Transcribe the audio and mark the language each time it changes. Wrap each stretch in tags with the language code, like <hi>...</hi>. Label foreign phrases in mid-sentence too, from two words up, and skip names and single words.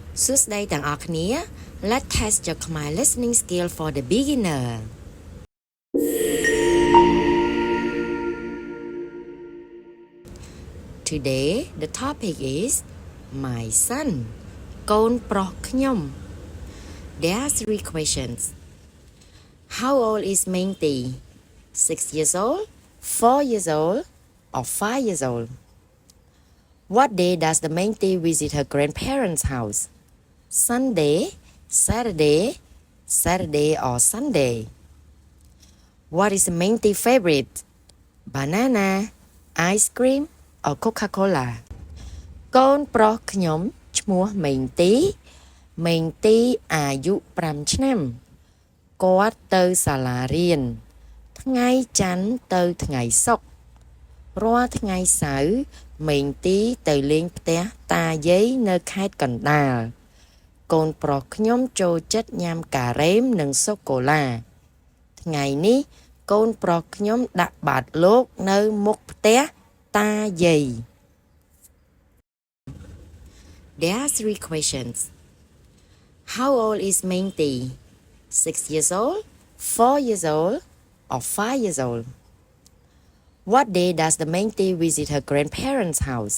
<km>សួស្តីទាំងអស់គ្នា</km> <en>Let's test your Khmer listening skill for the beginner. Today the topic is my son</en> <km>កូនប្រុសខ្ញុំ</km> <en>There are 3 questions. How old is Mengti? 6 years old, 4 years old, or 5 years old? What day does the Mengti visit her grandparents' house? Sunday, Saturday or Sunday? What is the Mengti favorite? Banana, ice cream or Coca-Cola?</en> <km>កូនប្រុសខ្ញុំឈ្មោះមេងទីអាយុ5ឆ្នាំគាត់ទៅសាលារៀន ថ្ងៃច័ន្ទទៅថ្ងៃសុក្ររាល់ថ្ងៃសៅរ៍មេងទីទៅលេងផ្ទះតាយាយនៅខេត្តកណ្ដាលកូនប្រុសខ្ញុំចូលចិត្តញ៉ាំការ៉េមនិងសូកូឡាថ្ងៃនេះកូនប្រុសខ្ញុំដាក់បាតលោកនៅមុខផ្ទះតាយាយ</km> <en>There are 3 questions. How old is Mengti? 6 years old, 4 years old, or 5 years old? What day does the Mengti visit her grandparents' house?</en>